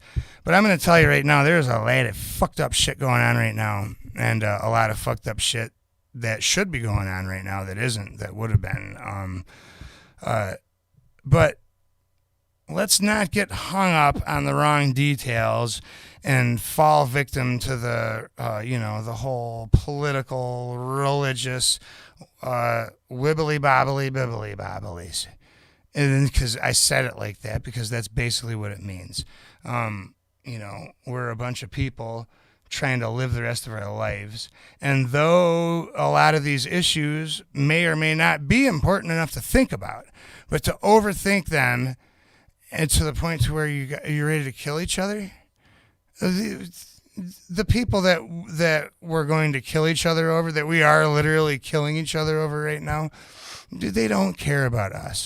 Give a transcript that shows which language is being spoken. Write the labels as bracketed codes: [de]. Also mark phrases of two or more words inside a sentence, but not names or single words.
[en] But I'm going to tell you right now, there's a lot of fucked up shit going on right now, and a lot of fucked up shit that should be going on right now that isn't, that would have been. But let's not get hung up on the wrong details and fall victim to the, the whole political, religious, wibbly-bobbly, bibbly-bobblies. And because I said it like that because that's basically what it means. We're a bunch of people trying to live the rest of our lives. And though a lot of these issues may or may not be important enough to think about, but to overthink them and to the point to where you're ready to kill each other, the people that we're going to kill each other over, that we are literally killing each other over right now, they don't care about us.